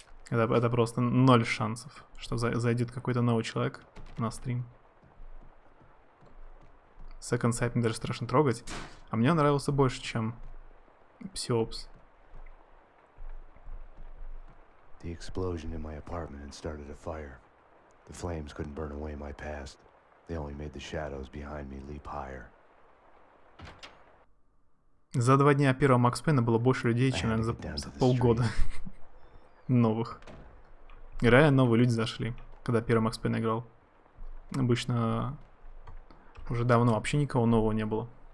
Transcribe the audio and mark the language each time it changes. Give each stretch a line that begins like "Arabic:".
Russian: Это просто 0 шансов, что зайдет какой-то новый человек на стрим. Second Sight мне даже страшно трогать. А мне нравился больше, чем Psyops.
English: The explosion in my apartment had started a fire. The flames couldn't burn away my past. They only made the shadows behind me leap higher.
Russian: За 2 дня первого Макс Пейна было больше людей, чем, наверное, за полгода новых. И реально новые люди зашли, когда первый Макс Пейн играл. Обычно уже давно вообще никого нового не было.